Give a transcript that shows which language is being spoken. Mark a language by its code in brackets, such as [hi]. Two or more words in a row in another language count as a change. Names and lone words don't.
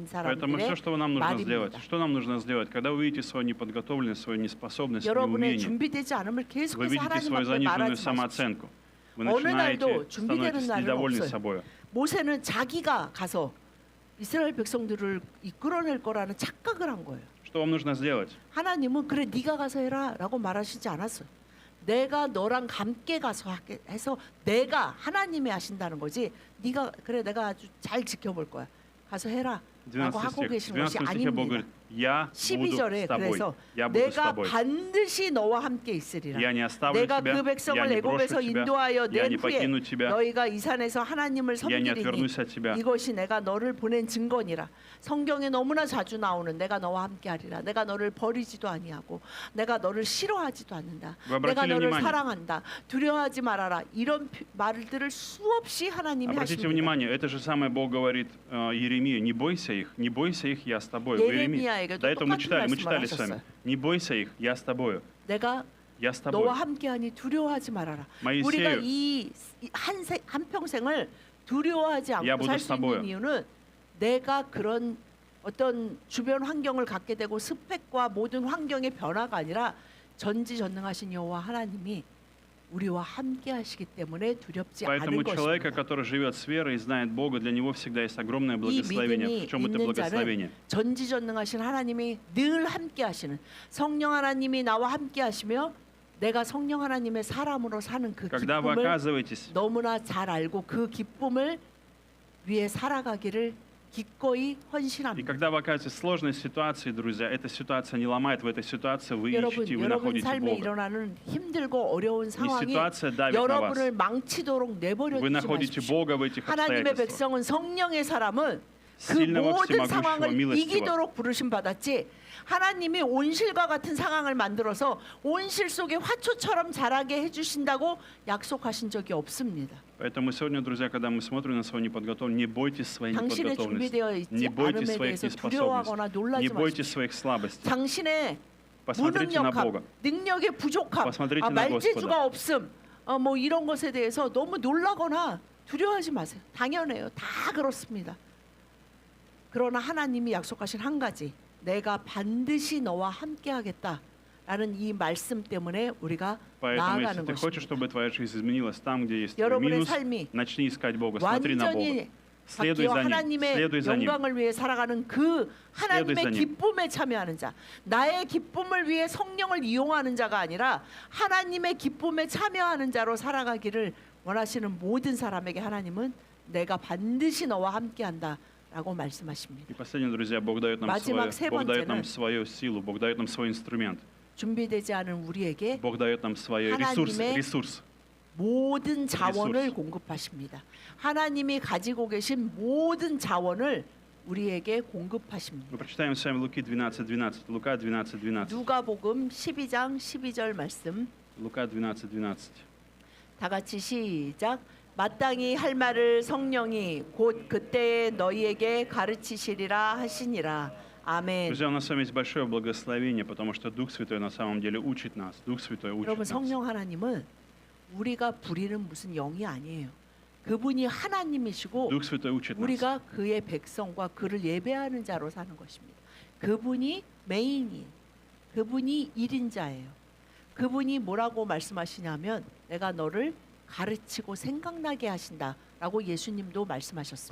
[ru] Поэтому все, [ko] 사람들의 [ru] что нам нужно сделать, [ko] 말입니다. [ru] что нам нужно сделать, когда вы видите свою неподготовленность, свою неспособность, [ko] 여러분의 [ru] неумение, [ko] 준비되지 않음을 [ru] вы [ko] 계속해서 [ru] видите [ko] 하나님 [ru] свою [ko] 앞에 [ru] заниженную [ko] 말하지 마십시오. [ru] самооценку, вы [ko] 어느 [ru] начинаете [ko] 날도 준비되는 [ru] становитесь [ko] 날은 [ru] недовольны [ko] 없어요. [ru] собой. [ko] 모세는 자기가 가서 이스라엘 백성들을 이끌어낼 거라는 착각을 한 거예요. [ru] Что вам нужно сделать? [ko] 하나님은 그래 네가 가서 해라라고 말하시지 않았어요. 내가 너랑 함께 가서 해서 내가 하나님이 하신다는 거지. 네가 그래 내가 아주 잘 지켜볼 거야. 가서 해라. 라고 12 하고 [ru] стих. [ko] 계신 것이 [ru] 12 стихе Бог [ko] 아닙니다. [ru] говорит, я буду [ko] 12절에 [ru] с тобой, [ko] 그래서 [ru] я буду с [ko] 내가 [ru] тобой. [ko] 반드시 너와 함께 있으리라. [ru] Я не оставлю [ko] 내가 [ru] тебя, [ko] 그 백성을 [ru] я не брошу [ko] 애굽에서 [ru] тебя, [ko] 인도하여 [ru] я [ko] 낸 [ru] не [ko] 후에 [ru] покину тебя, [ko] 너희가 이 산에서 하나님을 [ru] я не [ko] 섬기리니 [ru] отвернусь от тебя. [ko] 이것이 내가 너를 보낸 증거니라. 성경에 너무나 자주 나오는 내가 너와 함께하리라. 내가 너를 버리지도 아니하고 내가 너를 싫어하지도 않는다. [ru] Вы [ko] 내가 [ru] обратили [ko] 너를 [ru] внимание? [ko] 사랑한다. 두려워하지 말아라. 이런 말들을 수없이 하나님이 [ru] Обратите [ko] 하십니다. [ru] внимание, это же самое Бог говорит Иеремии, не бойся их, я с тобой. В Иеремии. [ko] 예레미야에게도 [ru] До этого мы [ko] 똑같은 [ru] читали [ko] 말씀을 [ru] с вами. [ko] 하셨어요. [ru] Не бойся их, я с тобою. [ko] 내가 [ru] Я с тобой. [ko] 너와 함께하니 두려워하지 말아라. 모이세요. 우리가 이 한 평생을 두려워하지 야, 않고 모두 살 수 있는 스타보여. 이유는 내가 그런 어떤 주변 환경을 갖게 되고 스펙과 모든 환경의 변화가 아니라 전지전능하신 여호와 하나님이 우리와 함께하시기 때문에 두렵지 [ru] Поэтому [ko] 않은 [ru] человека, [ko] 것입니다. [ru] который живет с верой и знает Бога, для него всегда есть огромное благословение. [ko] 믿음이 [ru] В чем это [ko] 있는 [ru] благословение? [ko] 자는 전지전능하신 하나님이 늘 함께하시는 성령 하나님이 나와 함께하시며 내가 성령 하나님의 사람으로 사는 그 [ru] Когда вы [ko] 기쁨을 [ru] оказываетесь, [ko] 너무나 잘 알고 그 기쁨을 위해 살아가기를 기꺼이 [ru] и [ko] 헌신합니다. [ru] когда вы оказываетесь в сложной ситуации, друзья, эта ситуация не ломает, в этой ситуации вы [ko] 여러분, [ru] ищете, вы [ko] 여러분 [ru] находите [ko] 삶에 [ru] Бога. [ko] 일어나는 힘들고 어려운 [ru] Не [ko] 상황이 [ru] ситуация давит на вас. [ko] 여러분을 망치도록 내버려 [ru] Вы [ko] 두지 [ru] находите [ko] 마십시오. [ru] Бога в этих [ko] 하나님의 [ru] обстоятельствах. [ko] 백성은 성령의 사람은 그 [ru] Сильного [ko] 모든 [ru] всемогущего [ko] 상황을 [ru] милостивого. [ko] 이기도록 부르심 받았지. 하나님이 온실과 같은 상황을 만들어서 온실 속에 화초처럼 자라게 해주신다고 약속하신 적이 없습니다. [ru] Поэтому сегодня, друзья, когда мы смотрим на свою неподготовленность, не бойтесь своей [ko] 당신의 [ru] неподготовленности, [ko] 준비되어 있지 [ru] не бойтесь [ko] 않음에 [ru] своих [ko] 대해서 [ru] неспособностей, [ko] 두려워하거나 [ru] не [ko] 놀라지 [ru] бойтесь [ko] 마십시오. [ru] своих слабостей. [ko] 당신의 [ru] Посмотрите на [ko] 무능력함, [ru] Бога. [ko] 능력의 부족함, [ru] Посмотрите на [ko] 말재주가 없음, 뭐 이런 것에 대해서 너무 놀라거나 두려워하지 마세요. 당연해요. 다 그렇습니다. 그러나 하나님이 약속하신 한 가지, 내가 반드시 너와 함께하겠다라는 이 말씀 때문에 우리가 [ru] Поэтому, если [ko] 나아가는 [ru] ты хочешь, [ko] 것입니다. [ru] чтобы твоя жизнь изменилась там, где есть твой [ko] 여러분의 [ru] минус, [ko] 삶이 [ru] начни искать Бога, смотри на Бога. [ko] 완전히 [ru] Следуй [ko] 바뀌어 [ru] за Ним, [ko] 하나님의 [ru] следуй за Ним. [ko] 영광을 위해 살아가는 그 하나님의 [ru] Следуй за Ним. [ko] 기쁨에 참여하는 자, 나의 기쁨을 위해 성령을 이용하는 자가 아니라 하나님의 기쁨에 참여하는 자로 살아가기를 원하시는 모든 사람에게 하나님은 내가 반드시 너와 함께한다라고 말씀하십니다. [ru] И последнее, друзья, Бог дает нам [ko] 마지막 세 [ru] Бог дает нам [ko] 번째는 [ru] свою силу, Бог дает нам свой инструмент, [ko] 준비되지 않은 우리에게 [ru] Бог дает нам свой [ko] 하나님의 [ru] ресурс. [ko] 모든 자원을 리소스. 공급하십니다. 하나님이 가지고 계신 모든 자원을 우리에게 공급하십니다. [ru] Мы прочитаем с вами Луки 12:12. Лука 12:12. [ko] 누가복음 12장 12절 말씀 [ru] Лука 12:12. [ko] 다 같이 시작. 마땅히 할 말을 성령이 곧 그때에 너희에게 가르치시리라 하시니라. 아멘. [ru] Друзья, у нас с вами есть большое благословение, потому что Дух Святой на самом деле учит нас. Дух Святой учит [ko] 여러분 [ru] нас. [ko] 성령 하나님은 우리가 부리는 무슨 영이 아니에요. 그분이 하나님이시고 [ru] Дух Святой учит нас. [ko] 우리가 그의 백성과 그를 예배하는 자로 사는 것입니다. 그분이 메인이에요. 그분이 1인자예요. 그분이 뭐라고 말씀하시냐면 내가 너를 가르치고 생각나게 하신다라고 예수님도 말씀하셨습니다.